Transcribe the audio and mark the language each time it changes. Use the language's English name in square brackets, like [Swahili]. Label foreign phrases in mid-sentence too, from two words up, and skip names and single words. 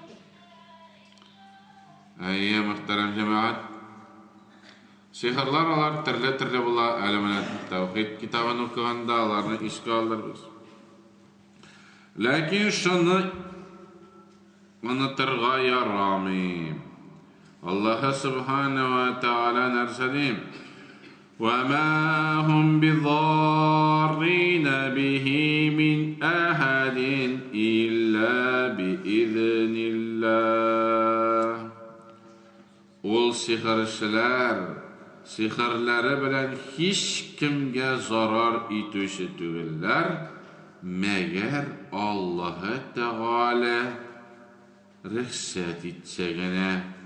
[Tatar] Мөхтәрәм җәмәгать, сихырлар алар төрле була. Әлемнән тәүхид китабын укыганда аларны искә алырбыз. Ләкин шуны онытырга ярамый. Аллаһ [Arabic] سبحانه وتعالى [Tatar] нәрсәди? [Arabic] وَمَا هُمْ بِضَارِّينَ بِهِ مِنْ أَحَدٍ إِلَّا بِإِذْنِ اللَّهِ. [Tatar] Ул сихырлары белән һич кемгә зарар итүче түгелләр, мәгәр Аллаһ Тәгалә рөхсәт итсә генә.